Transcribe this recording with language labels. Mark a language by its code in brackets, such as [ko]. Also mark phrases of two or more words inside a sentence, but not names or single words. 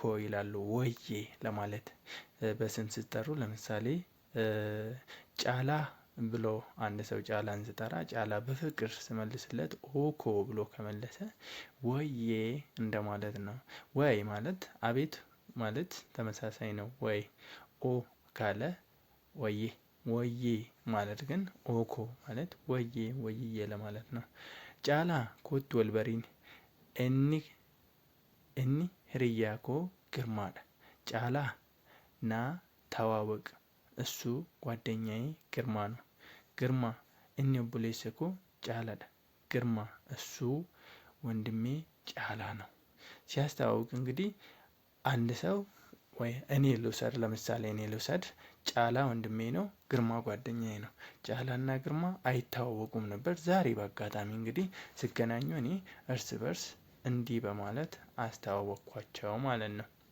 [am] ይላሉ ወዬ ለማለት በስም ሲጠሩ። ለምሳሌ ጫላ ብሎ አንድ ሰው ጫላን ሲጠራ ጫላ በፍቅር ሲመልስለት ኦኮ ብሎ ከመለሰ ወዬ እንደማለት ነው። ወይ ማለት አቤት ማለት ተመሳሳይ ነው። ወይ ኦ ካለ ወዬ ማለት ግን ኦኮ ማለት ወዬ ለማለት ነው። [om] Caalaa koottu walbarin Inni hiriyaa koo Girmaadha። [am] ጫላ ና ተዋወቅ፣ እሱ ጓደኛዬ ግርማ ነው። [om] ግርማ inni obboleessa koo Caalaadha። [am] ግርማ እሱ ወንድሜ ጫላ ነው። ሲያስተዋውቅ እንግዲህ አንድ ሰው ወይ እኔ ልውሰድ፣ ለምሳሌ እኔ ልውሰድ፣ ጫላ ወንድሜ ነው፣ ግርማ ጓደኛዬ ነው። ጫላና ግርማ አይተዋወቁም ነበር። ዛሬ በአጋጣሚ እንግዲህ ሲገናኙ እኔ እርስ በርስ እንዲህ በማለት አስተዋወቅኳቸው ማለት ነው።